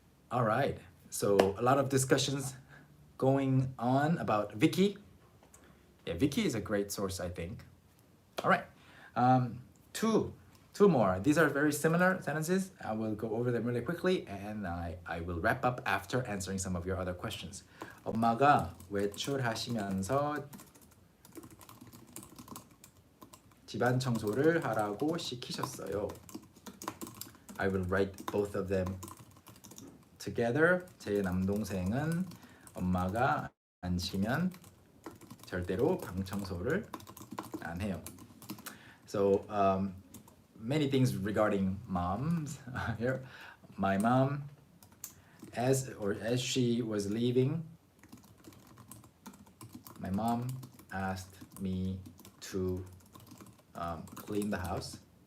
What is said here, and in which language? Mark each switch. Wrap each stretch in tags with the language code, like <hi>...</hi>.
<en>All right. So a lot of discussions going on about Vicky. Yeah, Vicky is a great source, I think. All right. Two more. These are very similar sentences. I will go over them really quickly, and I will wrap up after answering some of your other questions.</en> <ko>엄마가 외출하시면서 집안 청소를 하라고 시키셨어요.</ko> <en>I will write both of them together.</en> <ko>제 남동생은 엄마가 안 쉬면 절대로 방 청소를 안 해요.</ko> <en>So many things regarding moms here. My mom, as she was leaving, my mom asked me to clean the house.</en>